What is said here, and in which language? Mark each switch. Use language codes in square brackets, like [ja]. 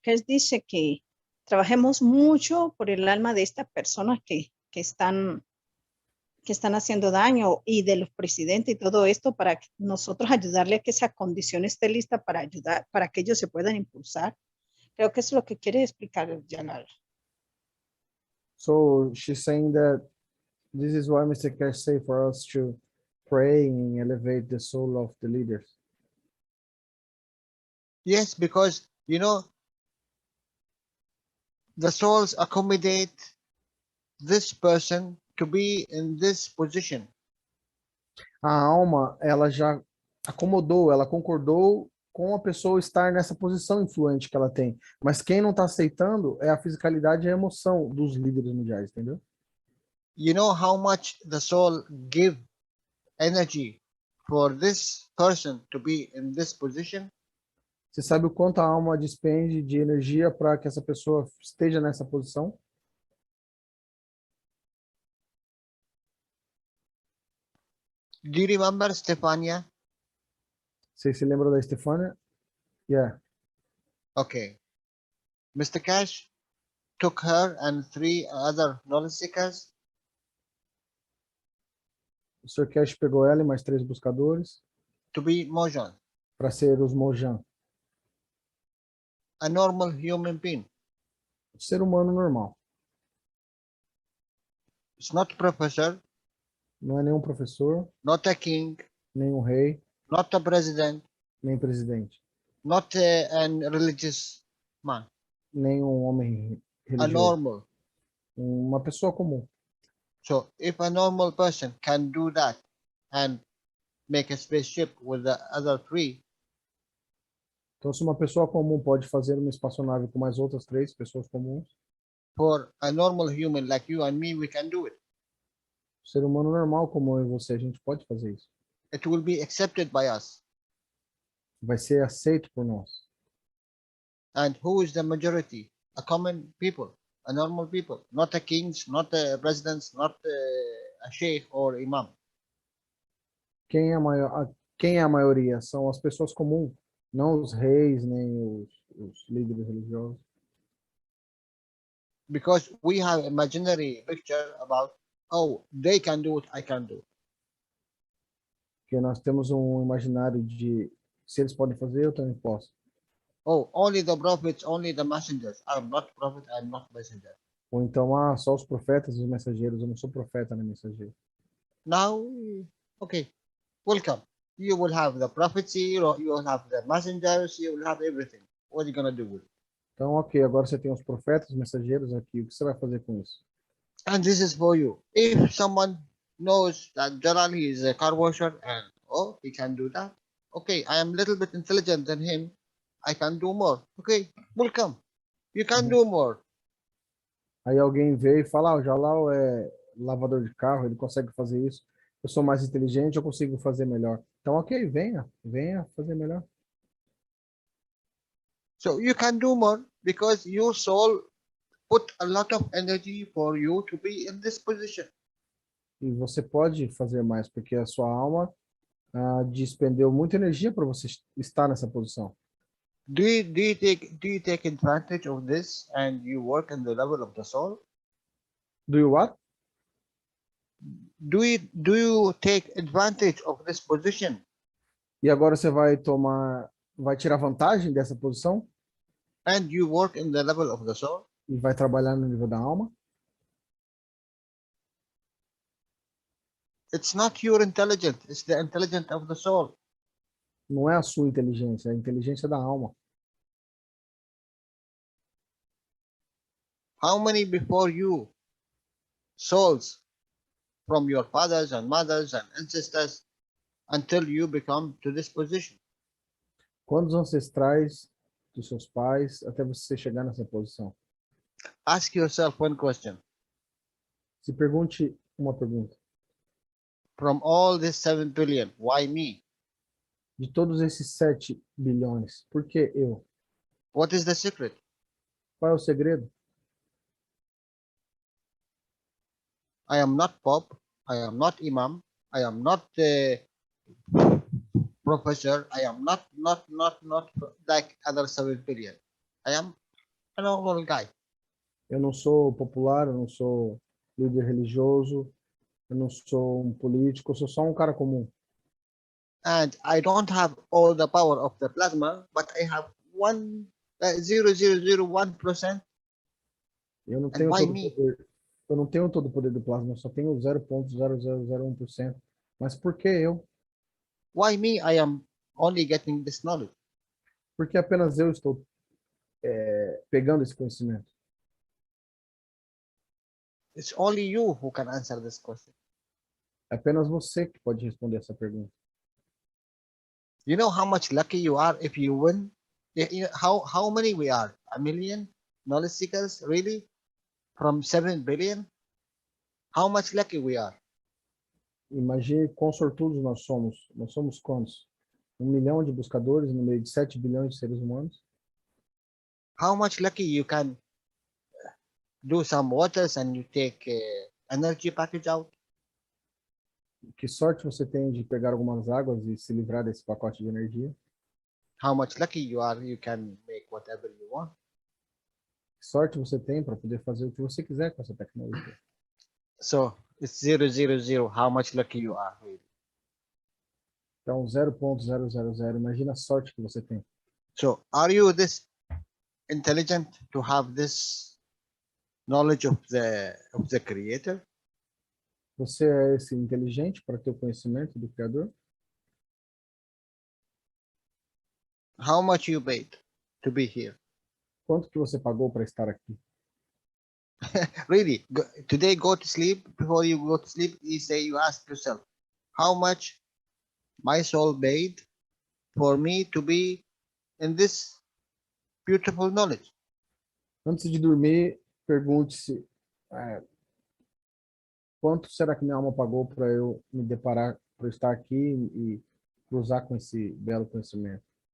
[es] Cash dice que trabajemos mucho por el alma de estas personas que están haciendo daño y de los presidentes y todo esto para que nosotros ayudarle a que esa condición esté lista para ayudar, para que ellos se puedan impulsar? Creo que eso es lo que quiere explicar Jalal. [en] so she's saying that this is why Mr. Cash say for us to pray and elevate the soul of the leaders. Yes, because, you know, the souls accommodate this person to be in this position. [pt] A alma, ela já acomodou, ela concordou com a pessoa estar nessa posição influente que ela tem. Mas quem não está aceitando é a fisicalidade e a emoção dos líderes mundiais, entendeu? [en] You know how much the soul give energy for this person to be in this position? [pt] Você sabe o quanto a alma despende de energia para que essa pessoa esteja nessa posição? [en] Do you remember Stefania? [pt] Vocês se lembram da Estefânia? [en] Yeah. Okay. Mr. Cash took her and 3 other knowledge seekers [pt] O Sr. Cash pegou ela e mais 3 buscadores [en] to be Mojan, [pt] para ser os Mojan, [en] a normal human being. [pt] o ser humano normal. [en] It's not professor, [pt] Não é nenhum professor, [en] not a king, [pt] nenhum rei, [en] not a president, [pt] nem presidente, [en] not an religious man, [pt] nenhum homem a religioso. [en] normal. [pt] Uma pessoa comum. [en] So if a normal person can do that and make a spaceship with the other 3, [pt] Então, se uma pessoa comum pode fazer uma espaçonave com mais outras 3 pessoas comuns, [en] for a normal human like you and me, we can do it. [pt] ser humano normal como eu e você, a gente pode fazer isso. [en] It will be accepted by us. [pt] Vai ser aceito por nós. [en] And who is the majority? A common people, a normal people, not a kings, not a presidents, not a sheikh or imam. [pt] Quem é a maioria? São as pessoas comuns, não os reis, nem os líderes religiosos. [en] Because we have imaginary picture about, oh, they can do it, I can do it. [pt] Porque nós temos um imaginário de se eles podem fazer, eu também posso. [en] Oh, only the prophets, only the messengers. I'm not prophet, I'm not messenger. [pt] Ou então, só os profetas e os mensageiros, eu não sou profeta nem mensageiro. [en] Now, okay, welcome. You will have the prophecy, you will have the messengers, you will have everything. What are you going to do with it? [pt] Então, ok, agora você tem os profetas, os mensageiros aqui, o que você vai fazer com isso? [en] And this is for you. If someone knows that Jalal is a car washer and, oh, he can do that. Okay, I am a little bit intelligent than him. I can do more. Okay, welcome. You can do more. [pt] Aí alguém vê e fala, o Jalal é lavador de carro, ele consegue fazer isso. Eu sou mais inteligente, eu consigo fazer melhor. Então, ok, venha fazer melhor. [en] So you can do more because your soul put a lot of energy for you to be in this position. [pt] E você pode fazer mais, porque a sua alma despendeu muita energia para você estar nessa posição. [en] Do you take advantage of this and you work in the level of the soul? Do you what? Do you take advantage of this position? [pt] E agora você vai tirar vantagem dessa posição? [en] And you work in the level of the soul? [pt] E vai trabalhar no nível da alma? [en] It's not your intelligence, it's the intelligence of the soul. [pt] Não é a sua inteligência, é a inteligência da alma. [en] How many before you souls from your fathers and mothers and ancestors until you become to this position. [pt] Quantos ancestrais dos seus pais até você chegar nessa posição? [en] Ask yourself one question. [pt] Se pergunte uma pergunta. [en] From all this 7 billion, why me? [pt] De todos esses 7 bilhões, por que eu? [en] What is the secret? [pt] Qual é o segredo? [en] I am not Pope. I am not Imam. I am not professor. I am not like other 7 billion. I am a normal guy. [pt] Eu não sou popular, eu não sou líder religioso, eu não sou um político, eu sou só um cara comum. [en] And I don't have all the power of the plasma, but I have 0.0001%. [pt] Eu não [en] And [pt] tenho [en] why [pt] todo o [en] me? [pt] poder. Eu não tenho todo o poder do plasma, eu só tenho 0.0001%. Mas por que eu? [en] Why me? I am only getting this knowledge. [pt] Porque apenas eu estou pegando esse conhecimento. [en] It's only you who can answer this question. [pt] É apenas você que pode responder essa pergunta. [en] You know how much lucky you are if you win? How many we are? A million knowledge seekers, really? From 7 billion? How much lucky we are? [pt] Imagine quão sortudos nós somos. Nós somos quantos? 1 milhão de buscadores no meio de 7 bilhões de seres humanos. [en] How much lucky you can do some waters and you take energy package out? [pt] Que sorte você tem de pegar algumas águas e se livrar desse pacote de energia. [en] How much lucky you are, you can make whatever you want. [pt] Que sorte você tem para poder fazer o que você quiser com essa tecnologia. [en] So it's 0.00. How much lucky you are, really. [pt] Então, 0.000, imagina a sorte que você tem. [en] So are you this intelligent to have this knowledge of the creator? [pt] Você é esse inteligente para ter o conhecimento do Criador? [en] How much you paid to be here? [pt] Quanto que você pagou para estar aqui? [en] Really, today go to sleep. Before you go to sleep, you ask yourself, how much my soul paid for me to be in this beautiful knowledge? [pt] Antes de dormir, pergunte-se quanto será que minha alma pagou para eu me deparar, para eu estar aqui e cruzar com esse belo conhecimento?